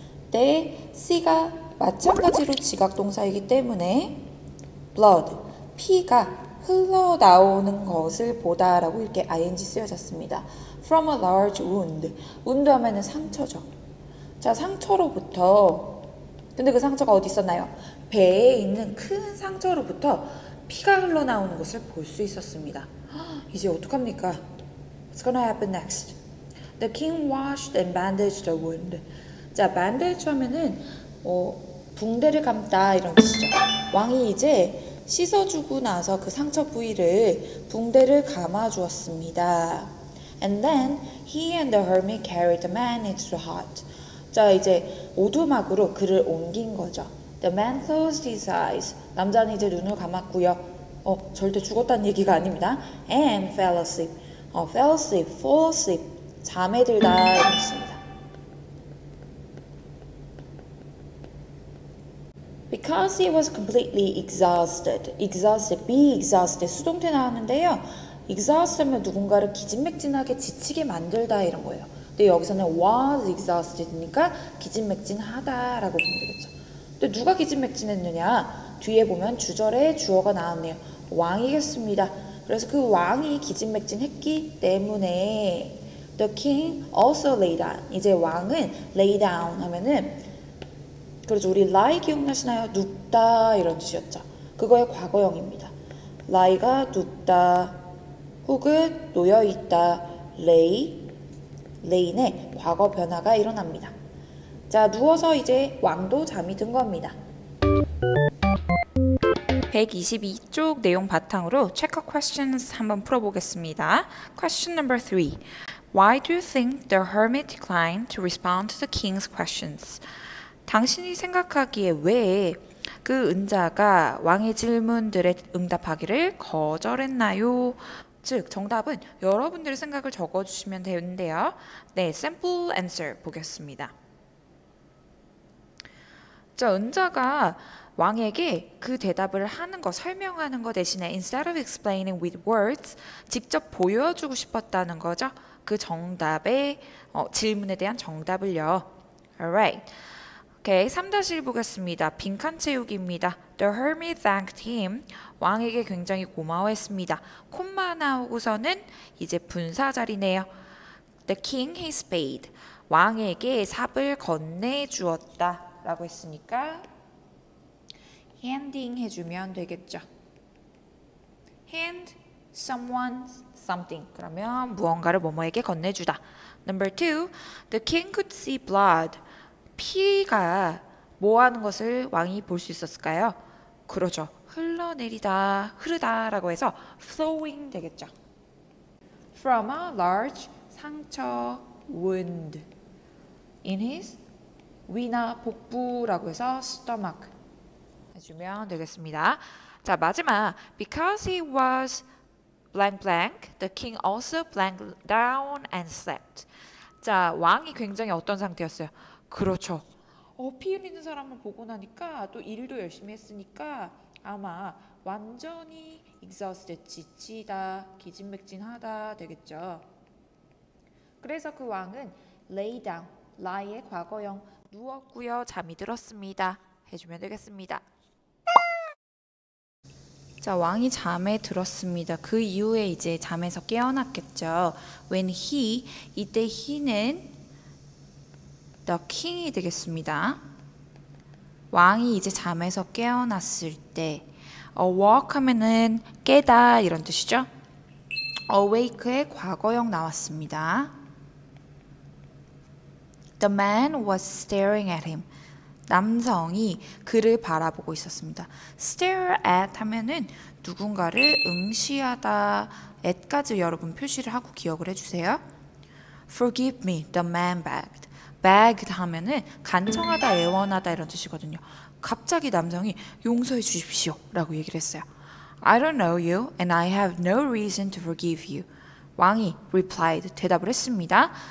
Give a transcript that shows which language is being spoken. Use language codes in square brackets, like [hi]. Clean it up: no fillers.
[ko] 때 C가 마찬가지로 지각동사이기 때문에 blood, 피가 흘러나오는 것을 보다 라고 이렇게 ing 쓰여졌습니다. [en] From a large wound. [ko] wound 하면은 상처죠. 자, 상처로부터, 근데 그 상처가 어디 있었나요? 배에 있는 큰 상처로부터 피가 흘러나오는 것을 볼 수 있었습니다. 이제 어떡합니까? [en] What's gonna happen next? The king washed and bandaged the wound. [ko] 자, bandage 하면은 붕대를 감다 이런 뜻이죠. 왕이 이제 씻어주고 나서 그 상처 부위를 붕대를 감아주었습니다. [en] And then he and the hermit carried the man into the hut. [ko] 자, 이제 오두막으로 그를 옮긴 거죠. [en] The man closed his eyes. [ko] 남자는 이제 눈을 감았고요. 절대 죽었다는 얘기가 아닙니다. [en] And fell asleep. fell asleep, fall asleep. [ko] 잠에 들다 이런 뜻입니다. [en] Because he was completely exhausted. exhausted, be exhausted. [ko] 수동태 나왔는데요. exhaust 하면 누군가를 기진맥진하게 지치게 만들다 이런 거예요. 근데 여기서는 was exhausted니까 기진맥진하다 라고 보면 되겠죠. 근데 누가 기진맥진했느냐? 뒤에 보면 주절에 주어가 나왔네요. 왕이겠습니다. 그래서 그 왕이 기진맥진했기 때문에 [en] The king also lay down. [ko] 이제 왕은 lay down 하면은 그렇죠. 우리 lie 기억나시나요? 눕다 이런 뜻이었죠. 그거의 과거형입니다. lie가 눕다 혹은 놓여있다. lay의 과거 변화가 일어납니다. 자, 누워서 이제 왕도 잠이 든 겁니다. 122쪽 내용 바탕으로 check questions 한번 풀어보겠습니다. [en] Question number 3. Why do you think the hermit declined to respond to the king's questions? [ko] 당신이 생각하기에 왜 그 은자가 왕의 질문들에 응답하기를 거절했나요? 즉, 정답은 여러분들의 생각을 적어주시면 되는데요. 네, sample answer 보겠습니다. 자, 은자가 왕에게 그 대답을 하는 거, 설명하는 거 대신에 [en] instead of explaining with words, [ko] 직접 보여주고 싶었다는 거죠. 그 정답의 질문에 대한 정답을요. Alright. 오케이, 3-1 보겠습니다. 빈칸 채우기입니다. [en] The hermit thanked him. [ko] 왕에게 굉장히 고마워했습니다. 콤마 나오고서는 이제 분사 자리네요. [en] The king his spade. [ko] 왕에게 삽을 건네주었다 라고 했으니까 handing 해주면 되겠죠. [en] hand someone something. [ko] 그러면 무언가를 뭐뭐에게 건네주다. [en] Number 2. The king could see blood. [ko] 피가 뭐 하는 것을 왕이 볼 수 있었을까요? 그러죠. 흘러내리다, 흐르다 라고 해서 flowing 되겠죠. [en] From a large [ko] 상처 [en] wound in his [ko] 위나 복부라고 해서 [en] stomach [ko] 해주면 되겠습니다. [en] 자, 마지막 because he was blank blank, the king also blank down and slept. [ko] 자, 왕이 굉장히 어떤 상태였어요? 그렇죠. 피 흘리는 사람을 보고 나니까 또 일도 열심히 했으니까 아마 완전히 exhausted, 지치다, 기진맥진하다 되겠죠. 그래서 그 왕은 lay down, lie의 과거형 누웠고요, 잠이 들었습니다. 해주면 되겠습니다. 자, 왕이 잠에 들었습니다. 그 이후에 이제 잠에서 깨어났겠죠. [en] When he, [ko] 이때 he는 the king이 되겠습니다. 왕이 이제 잠에서 깨어났을 때 awoke 하면은 깨다 이런 뜻이죠. awake의 과거형 나왔습니다. [en] The man was staring at him. [ko] 남성이 그를 바라보고 있었습니다. stare at 하면은 누군가를 응시하다 at까지 여러분 표시를 하고 기억을 해주세요. [en] Forgive me, the man begged. [ko] begged 하면은 간청하다, 애원하다 이런 뜻이거든요. 갑자기 남성이 용서해 주십시오 라고 얘기를 했어요. [en] I don't know you and I have no reason to forgive you. [ko] 왕이 replied, 대답을 했습니다.